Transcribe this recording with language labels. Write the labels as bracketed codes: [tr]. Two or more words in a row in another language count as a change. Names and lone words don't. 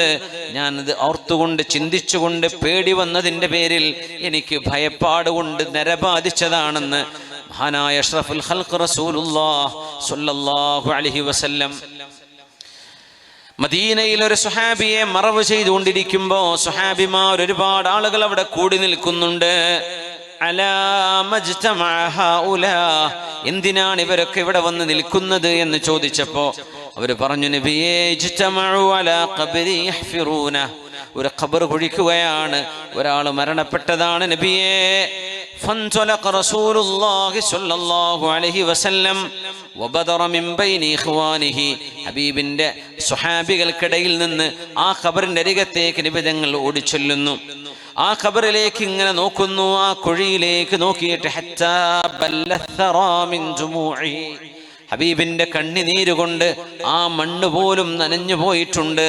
[ml] ഞാനത് ഓർത്തുകൊണ്ട് ചിന്തിച്ചുകൊണ്ട് പേടി വന്നതിൻ്റെ പേരിൽ എനിക്ക് ഭയപ്പാടുകൊണ്ട് നരബാധിച്ചതാണെന്ന് മഹാനായ [ar] أشرف الخلق رسول الله صلى الله عليه وسلم [ml] മദീനയിൽ ഒരു സുഹാബിയെ മറവ് ചെയ്തുകൊണ്ടിരിക്കുമ്പോൾ സുഹാബിമാർ ഒരുപാട് ആളുകൾ അവിടെ കൂടി നിൽക്കുന്നുണ്ട്. എന്തിനാണ് ഇവരൊക്കെ ഇവിടെ വന്ന് നിൽക്കുന്നത് എന്ന് ചോദിച്ചപ്പോ അവര് പറഞ്ഞു, നബിയേ [ar] اجتمعوا على قبر يحفرون. [ml] ഒരു ഖബർ കുഴിക്കുകയാണ്, ഒരാൾ മരണപ്പെട്ടതാണ് നബിയേ. [ar] فانطلق رسول الله صلى الله عليه وسلم وبدر من بين إخوانه. [ml] ഹബീബിന്റെ സ്വഹാബികൾക്കിടയിൽ നിന്ന് ആ ഖബറിന്റെ അരികത്തേക്ക് നബി തങ്ങൾ ഓടിച്ചെല്ലുന്നു. ആ ഖബറിലേക്ക് ഇങ്ങനെ നോക്കുന്നു, ആ കുഴിയിലേക്ക് നോക്കിയിട്ട് [ar] حتى بل الثرى من دموعه. [ml] ഹബീബിന്റെ കണ്ണുനീര് കൊണ്ട് ആ മണ്ണ് പോലും നനഞ്ഞു പോയിട്ടുണ്ട്.